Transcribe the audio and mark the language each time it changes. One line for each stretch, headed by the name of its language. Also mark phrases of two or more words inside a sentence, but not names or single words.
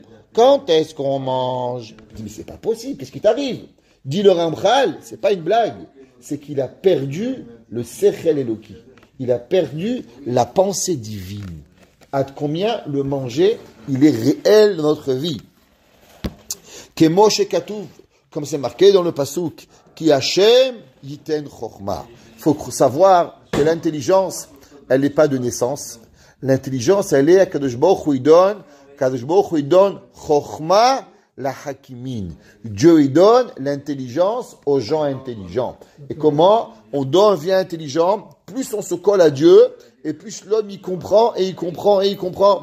French: Quand est-ce qu'on mange? Il dit, mais c'est pas possible, qu'est-ce qui t'arrive? Dit le Ramchal, c'est pas une blague, c'est qu'il a perdu le
Hebrew: שכל אלוקי.
French: Il a perdu la pensée divine. À combien le manger, il est réel dans notre vie.
Hebrew: כמו שכתוב,
French: comme c'est marqué dans le pasuk,
Hebrew: כי השם יתן חכמה.
French: Il faut savoir que l'intelligence, elle n'est pas de naissance. L'intelligence, elle est à Kadosh Baruch Hu donne
Hebrew: חכמה לחכימין.
French: Dieu, il donne l'intelligence aux gens intelligents. Et comment on devient intelligent? Plus on se colle à Dieu, et plus l'homme, il comprend, et il comprend, et il comprend.